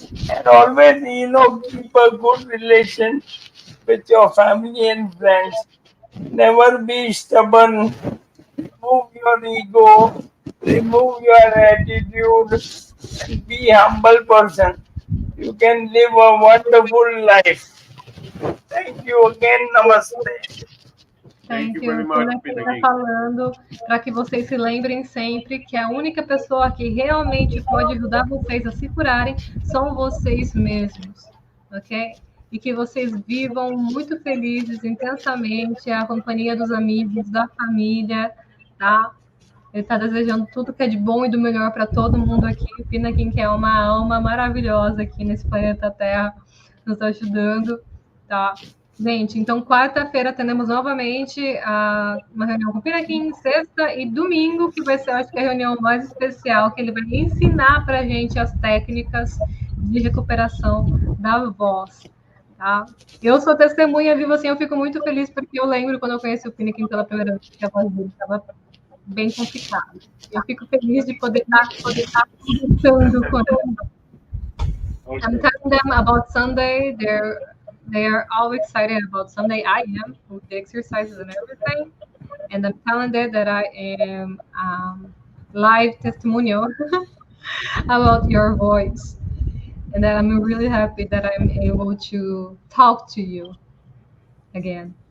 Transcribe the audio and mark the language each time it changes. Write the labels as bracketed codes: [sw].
[en] And always, keep a good relation with your family and friends. Never be stubborn. Remove your ego. Remove your attitude. And be humble person. You can live a wonderful life. Thank you again. Namaste. Thank you. [pt] Pinakin está falando para que vocês se lembrem sempre que a única pessoa que realmente pode ajudar vocês a se curarem são vocês mesmos, ok? E que vocês vivam muito felizes, intensamente, a companhia dos amigos, da família, tá? Ele está desejando tudo que é de bom e do melhor para todo mundo aqui. O Pinakin, que é uma alma maravilhosa aqui nesse planeta Terra, nos ajudando, tá? Gente, então quarta-feira teremos novamente uma reunião com o Pinakin, sexta e domingo, que vai ser, acho que, a reunião mais especial, que ele vai ensinar para a gente as técnicas de recuperação da voz, tá? Eu sou testemunha viva, assim, eu fico muito feliz, porque eu lembro quando eu conheci o Pinakin pela primeira vez, que a voz dele estava bem complicada. Eu fico feliz de poder estar conversando com ele. [en] I'm telling them about Sunday, they are all excited about Sunday. I am with the exercises and everything, and I'm telling them that I am live testimonial about your voice, and that I'm really happy that I'm able to talk to you again.